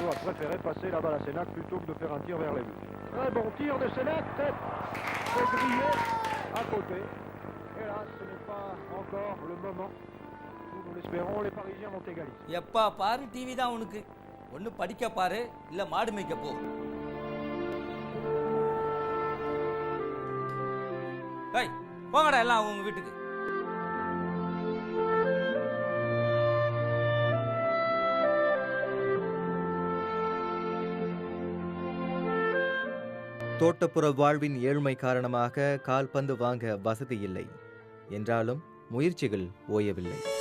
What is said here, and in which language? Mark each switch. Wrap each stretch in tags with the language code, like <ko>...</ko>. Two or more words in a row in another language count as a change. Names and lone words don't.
<fr>préféré passer là-bas la Sénac plutôt que de faire un tir vers les buts. Très bon tir de Sénac, c'est grillé à côté. Et là, ce n'est pas encore le moment où nous l'espérons, les Parisiens vont égaliser.</fr> <ta>எப்பா பாரு டிவி தான் உனக்கு. ஒன்று படிக்க பாரு, இல்லை மாடு மேய்க்க போ. ஏய், போங்கடா எல்லாம் அவங்க வீட்டுக்கு. தோட்டப்புற வாழ்வின் ஏழ்மை காரணமாக கால்பந்து வாங்க வசதி இல்லை என்றாலும் முயற்சிகள் ஓயவில்லை.</ta>